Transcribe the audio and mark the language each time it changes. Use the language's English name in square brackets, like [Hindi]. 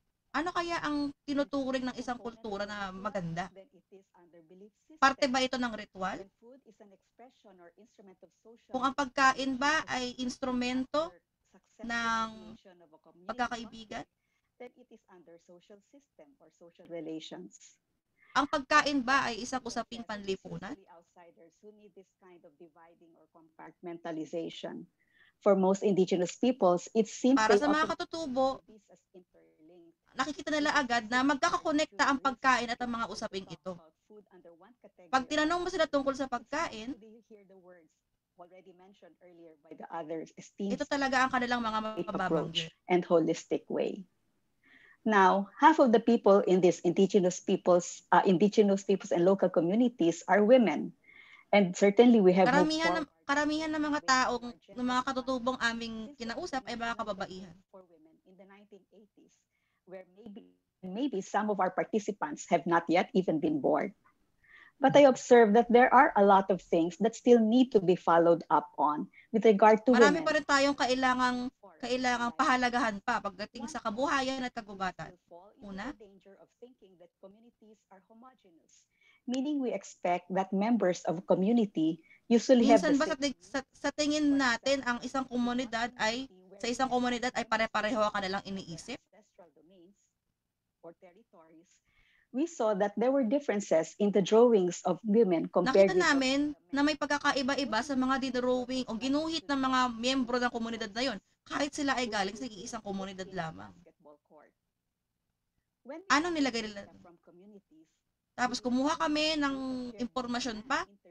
[Filipino] Ano kaya ang tinuturing ng isang kultura na maganda? Parte ba ito ng ritual? Kung ang pagkain ba ay instrumento ng pagkakaibigan? [English] Then it is under social system or social relations. [Filipino] Ang pagkain ba ay isang usaping panlipunan? [English] Outsiders who need this kind of dividing or compartmentalization. For most indigenous peoples, it seems [Filipino] Para sa mga katutubo, nakikita nila agad na magkakakonekta ang pagkain at ang mga usaping ito. Pag tinanong mo sila tungkol sa pagkain, [English] already mentioned earlier by the others, esteemed [Filipino] ito talaga ang kanilang mga mababanggit. [English] And holistic way. Now, half of the people in these indigenous peoples and local communities are women. And certainly we have [Filipino] karamihan ng mga taong, ng mga katutubong aming kinausap ay mga kababaihan. [English] For women in the 1980s, where maybe some of our participants have not yet even been born. But I observe that there are a lot of things that still need to be followed up on with regard to [Filipino] Marami pa rin tayong kailangang pahalagahan pa pagdating sa kabuhayan at kagubatan. Una, [English] danger of thinking that communities are homogeneous, meaning we expect that members of a community usually have [Filipino] minsan ba sa tingin natin ang isang komunidad ay pare-pareho ang kanilang iniisip? [English] Or territories, we saw that there were differences in the drawings of women compared [Filipino] Nakita namin na may pagkakaiba-iba sa mga didrawing o ginuhit ng mga miyembro ng komunidad na yon, kahit sila ay galing sa isang komunidad lamang. Ano nilagay nila? Tapos kumuha kami ng impormasyon pa.